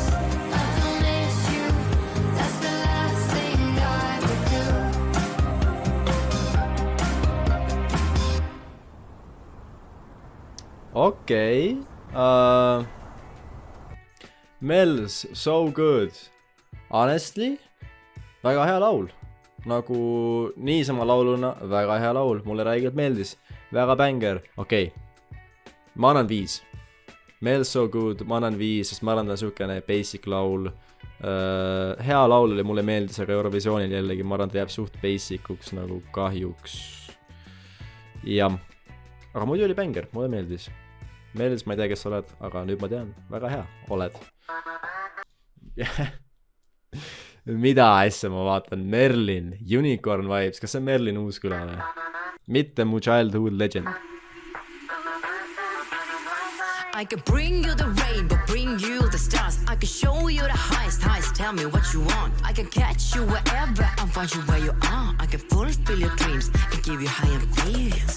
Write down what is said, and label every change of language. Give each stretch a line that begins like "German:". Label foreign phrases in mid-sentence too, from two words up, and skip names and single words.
English: I don't miss you, that's the last thing I would do.
Estonian: Okei. Mel's So Good. Honestly, väga hea laul. Nagu niisama lauluna, väga hea laul. Mulle räigelt meeldis. Väga bänger. Okei. Ma annan 5. Mel's So Good, ma annan 5, sest ma arvan, ta on siukene basic laul. Hea laul oli, mulle meeldis, aga Eurovisioonil jällegi, ma arvan, ta jääb suht basicuks nagu kahjuks. Jah. Aga muidu oli bänger, mulle meeldis. Meeldis, ma ei tea, kes sa oled, aga nüüd ma tean, väga hea, oled. Mida asja ma vaatan? Merlin, Unicorn Vibes, kas see on Merlin Uusküla või? Mitte mu
English: childhood legend. I can bring you the rainbow, bring you the stars. I can show you the highest, tell me what you want. I can catch you wherever and find you where you are. I can fulfill your dreams and give you high feels.